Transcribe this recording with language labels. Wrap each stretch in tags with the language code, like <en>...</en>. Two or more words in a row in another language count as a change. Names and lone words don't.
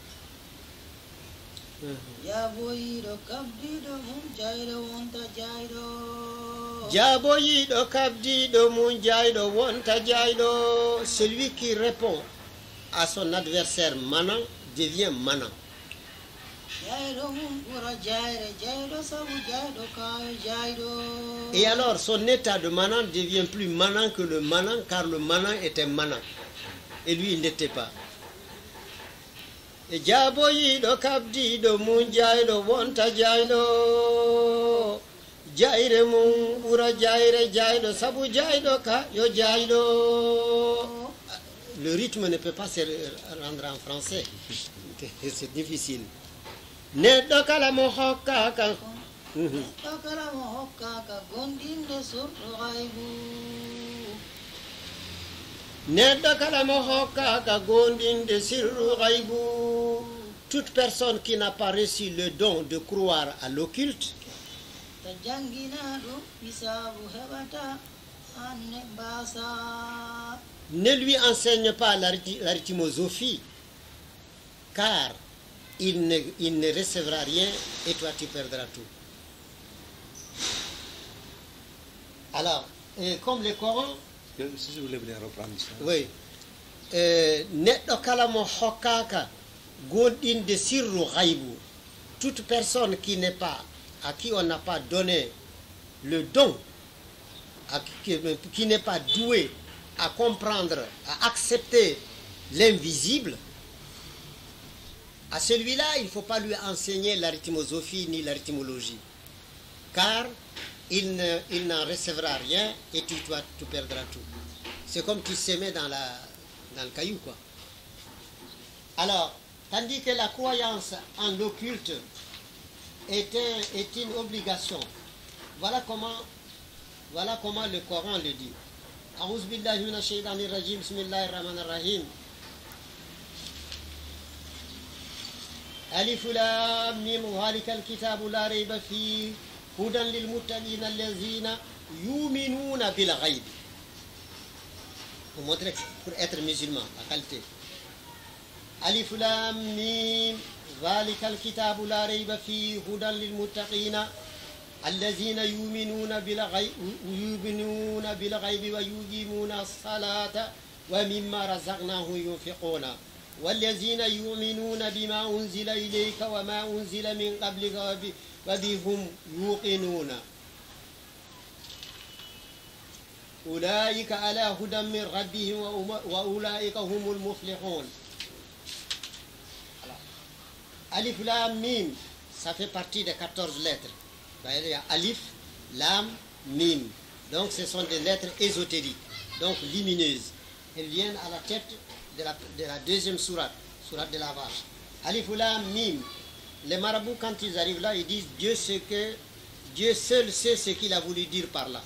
<fr>Celui qui répond à son adversaire manant devient manant. Et alors son état de manant devient plus manant que le manant, car le manant était manant. Et lui il n'était pas.</fr> <ff>Jaboyido kabdido mun jaydo wonta jaydo jayre mun ɓura jayre jaydo sabu jaydo ka yo jaydo.</ff> <fr>Le rythme ne peut pas se rendre en français. C'est difficile.</fr> <ff>Neɗɗo kala mo hokkaka gondinde surɗo haybu.</ff> <fr>Toute personne qui n'a pas reçu le don de croire à l'occulte ne lui enseigne pas l'arithmosophie, car il ne recevra rien et toi tu perdras tout. Alors, comme le Coran, si je voulais bien reprendre ça. Oui.</fr> <ff>Neɗɗo kala mo hokkaka gonɗinde sirru ghaibu.</ff> <fr>Toute personne qui n'est pas, à qui on n'a pas donné le don, qui n'est pas doué à comprendre, à accepter l'invisible, à celui-là, il ne faut pas lui enseigner l'arithmosophie ni l'arithmologie. Car il n'en recevra rien et tu perdras tout. C'est comme tu s'aimais dans le caillou, quoi. Alors, tandis que la croyance en l'occulte est une obligation. Voilà comment le Coran le dit.</fr> <ar>أعوذ بالله من الشيطان الرجيم، بسم الله الرحمن الرحيم. الم ذلك الكتاب لا ريب فيه هدى للمتقين الذين يؤمنون بالغيب.</ar> <fr>Pour montrer, pour être musulman, la qualité.</fr> <ar>الم ذلك الكتاب لا ريب فيه هدى للمتقين الذين يؤمنون ب الغيب ويقيمون الصلاة ومما رزقناهم ينفقون والذين يؤمنون بما أنزل إليك وما أنزل من قبلك وبهم يوقنون أولئك على هدى من ربهم وأولئك هم المفلحون. ألف لام ميم,</ar> <fr>ça fait partie des 14 lettres. Il y a Alif, Lam, Mim. Donc ce sont des lettres ésotériques, donc lumineuses. Elles viennent à la tête de la deuxième sourate de la vache.</fr> <ar>ألف لام ميم.</ar> <fr>Les marabouts, quand ils arrivent là, ils disent Dieu seul sait ce qu'il a voulu dire par là.</fr>